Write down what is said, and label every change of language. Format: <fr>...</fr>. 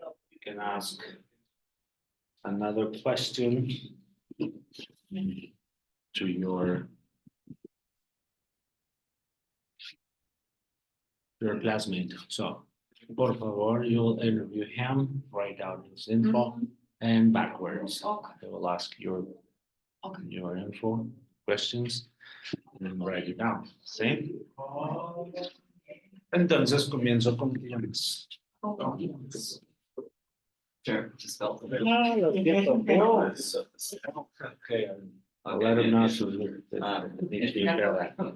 <en>You can ask another question to your classmate. So,</en> <es>por favor,</es> <en>you'll interview him, write down his info, and backwards. Okay. I will ask your Okay. info, questions, and then write it down.</en> <es>¿Sí? Entonces comienzo con James.</es> <en>Sure, just felt a bit.</en> <es>No, lo siento.</es> <en>No, okay, I'll let him know so that they take care of that.</en>